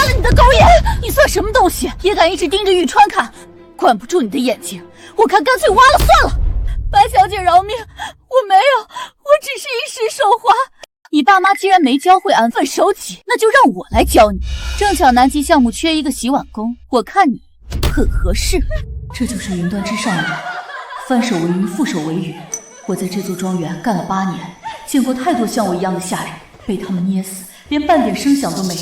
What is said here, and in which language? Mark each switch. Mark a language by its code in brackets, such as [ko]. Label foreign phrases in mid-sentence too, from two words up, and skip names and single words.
[zh] 狗眼！你算什么东西，也敢一直盯着玉川看？管不住你的眼睛，我看干脆挖了算了。白小姐饶命，我没有，我只是一时手滑。你爸媽既然沒教會安分守己，那就讓我來教你。正巧南極項目缺一個洗碗工，我看你很合適。這就是雲端之上的人，翻手為雲，覆手為雨。我在這座莊園幹了8年，見過太多像我一樣的下人，被他們捏死，連半點聲響都沒有。